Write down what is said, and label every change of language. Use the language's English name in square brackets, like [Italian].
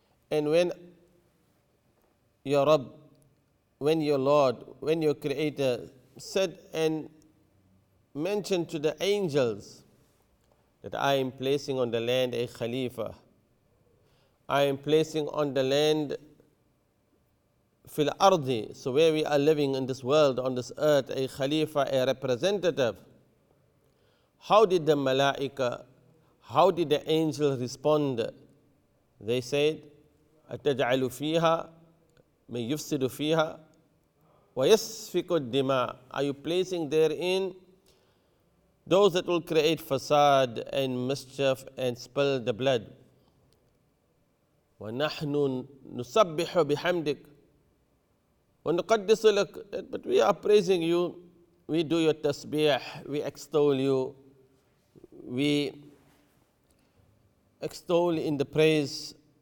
[English] And when your Rabb, when your Lord, when your Creator said and mentioned to the angels that I am placing on the land a Khalifa, I am placing on the land [Arabic] fil ardi, [English] so where we are living in this world, on this earth, a Khalifa, a representative. How did the Malaika, how did the angels respond? They said, [Arabic] أَتَجْعَلُ فِيهَا مَنْ يُفْسِدُ فِيهَا وَيَسْفِكُ الدِّمَاءَ. [English] Are you placing therein those that will create fasad and mischief and spill the blood? [Arabic] وَنَحْنُ نُسَبِّحُ بِحَمْدِكَ وَنُقَدِّسُ لَكَ. [English] But we are praising you, we do your tasbih, we extol you, we extol in the praise.